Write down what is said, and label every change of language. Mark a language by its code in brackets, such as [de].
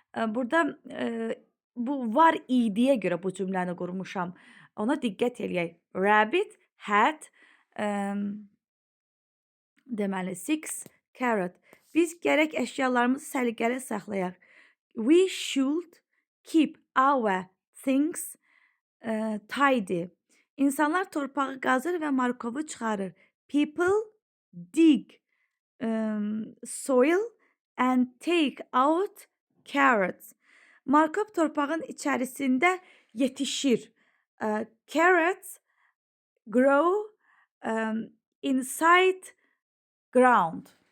[az] Burada bu var idiyə görə bu cümləni qurmuşam. Ona diqqət eləyək. [en] Rabbit had deməli 6 carrot. [az] Biz gərək əşyalarımızı səliqəli saxlayaq. [en] We should keep our things tidy. [az] İnsanlar torpağı qazır və markovu çıxarır. [en] People dig soil and take out carrots. [az] Markov torpağın içərisində yetişir. [en] Carrots grow inside ground.